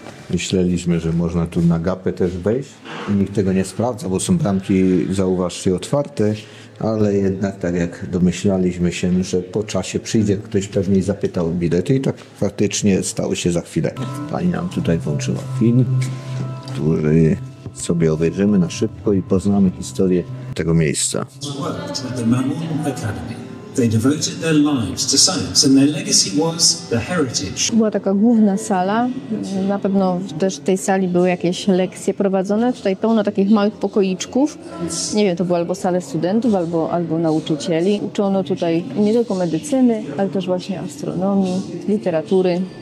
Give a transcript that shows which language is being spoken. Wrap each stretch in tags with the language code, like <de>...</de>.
<pl>Myśleliśmy, że można tu na gapę też wejść i nikt tego nie sprawdza, bo są bramki, zauważcie, otwarte, ale jednak tak jak domyślaliśmy się, że po czasie przyjdzie ktoś pewnie i zapyta o bilety i tak faktycznie stało się za chwilę. Pani nam tutaj włączyła film, który sobie obejrzymy na szybko i poznamy historię tego miejsca.</pl> <en>They devoted their lives to science and their legacy was the heritage.</en> <pl>Była taka główna sala, na pewno też w tej sali były jakieś lekcje prowadzone. Tutaj pełno takich małych pokoiczków. Nie wiem, to były albo sale studentów, albo nauczycieli. Uczono tutaj nie tylko medycyny, ale też właśnie astronomii, literatury.</pl>